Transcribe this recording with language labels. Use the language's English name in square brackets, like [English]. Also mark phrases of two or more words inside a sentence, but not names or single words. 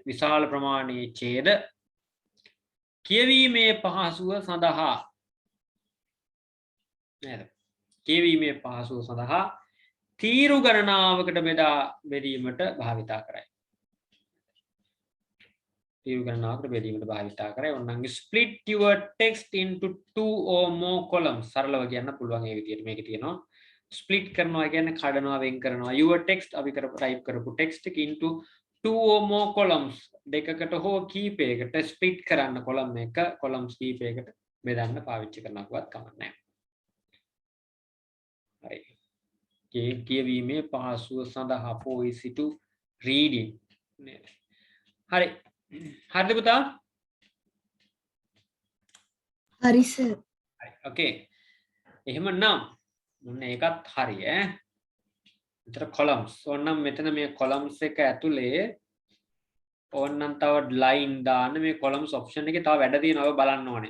[Sinhala] විශාල ප්‍රමාණයේ ඡේද කියවීමේ පහසුව සඳහා නේද? කියවීමේ පහසුව සඳහා තීරු ගණනාවකට බෙදීමට භාවිතා කරයි. තීරු ගණනාවකට බෙදීමට භාවිතා කරයි. ඔන්නම් [English] split your text into 2 or more columns. [Sinhala] සරලව කියන්න පුළුවන් ඒ විදිහට මේක තියෙනවා. split කරනවා කියන්නේ කඩනවා වෙන් කරනවා. [English] your text [Sinhala] අපි type කරපු text එක [English] into 2 or more columns [Sinhala] දෙකකට හෝ කීපයකට split කරන්න column එක columns කීපයකට බෙදන්න පාවිච්චි කරනකොවත් කමක් නැහැ. හරි. කියවීමේ පහසුව සඳහා [English] for easy to reading [Sinhala] නේද? හරි. හරිද පුතා? හරි සර්. හරි. okay. එහෙමනම් මොන්න ඒකත් හරි ඈ. මෙතන columns. ඕනනම් මෙතන මේ columns එක ඇතුලේ ඕනනම් තව line දාන්න මේ [English] columns option [Sinhala] එකේ තව වැඩ තියෙනවා බලන්න ඕනේ.